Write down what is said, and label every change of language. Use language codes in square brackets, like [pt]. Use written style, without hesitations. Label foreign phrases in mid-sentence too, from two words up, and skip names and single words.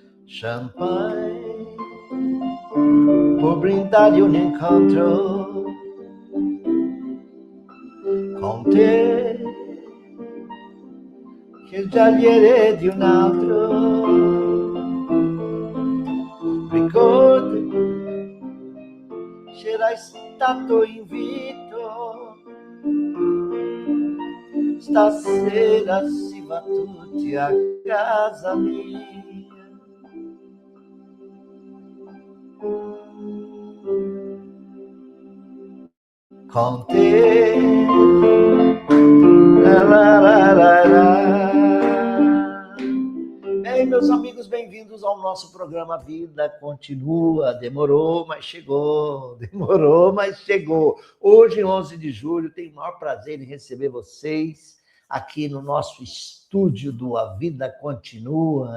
[pt] champanhe por brindar-lhe um encontro com te, [it] che già gli eri di un altro. Ricordi, c'era stato invito, stasera si va tutti a casa mia. Con te, la, la, la, la, la. [pt] Bem, meus amigos, bem-vindos ao nosso programa Vida Continua. Demorou, mas chegou. Demorou, mas chegou. Hoje, 11 de julho, tenho o maior prazer em receber vocês aqui no nosso estúdio do A Vida Continua.